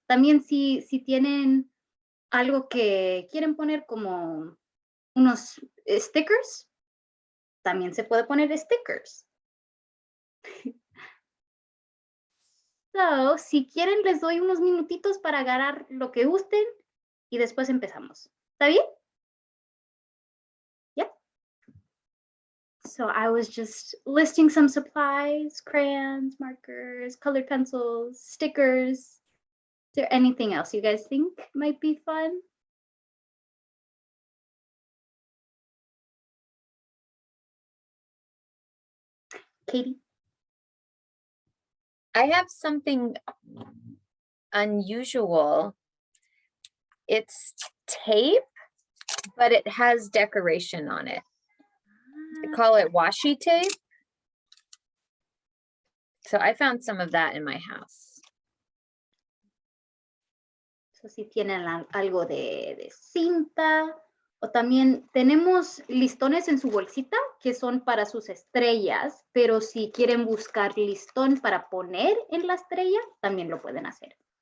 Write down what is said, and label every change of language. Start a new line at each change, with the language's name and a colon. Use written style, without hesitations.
Spanish: También si tienen algo que quieren poner como unos stickers, también se puede poner stickers. So, si quieren les doy unos minutitos para agarrar lo que gusten y después empezamos. ¿Está bien?
English: Yeah. So I was just listing some supplies, crayons, markers, colored pencils, stickers. Is there anything else you guys think might be fun? Katie? I have something unusual. It's tape, but it has decoration on it. They call it washi tape. So I found some of that in my house.
Spanish: So si tienen algo de cinta, o también tenemos listones en su bolsita que son para sus estrellas, pero si quieren buscar listón para poner en la estrella, también lo pueden hacer.